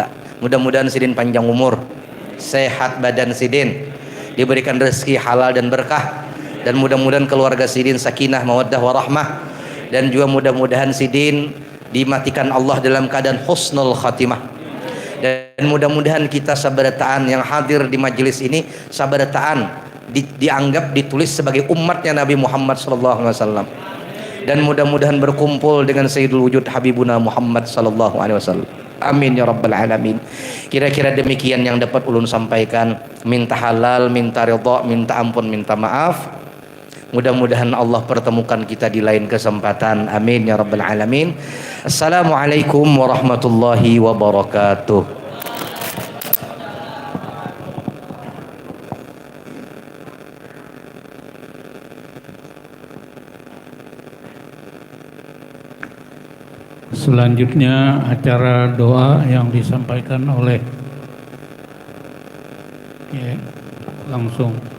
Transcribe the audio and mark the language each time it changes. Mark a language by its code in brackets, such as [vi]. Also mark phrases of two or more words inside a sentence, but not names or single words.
[id] Mudah-mudahan sidin panjang umur, sehat badan sidin, diberikan rezeki halal dan berkah, dan mudah-mudahan keluarga sidin [ar] سكينة مودة ورحمة, [id] dan juga mudah-mudahan sidin dimatikan Allah dalam keadaan [ar] حسن الخاتمة. [id] Dan mudah-mudahan kita sabarataan yang hadir di majelis ini sabarataan dianggap ditulis sebagai umatnya Nabi Muhammad [ar] صلى الله عليه وسلم. [id] Dan mudah-mudahan berkumpul dengan [ar] سيد الوجود حبيبنا محمد صلى الله عليه وسلم. آمين يا رب العالمين. [id] Kira-kira demikian yang dapat ulun sampaikan. Minta halal, minta ridha, minta ampun, minta maaf. Mudah-mudahan Allah pertemukan kita di lain kesempatan. [ar] آمين يا رب العالمين. السلام عليكم ورحمة الله وبركاته. [id] Selanjutnya acara doa yang disampaikan oleh langsung.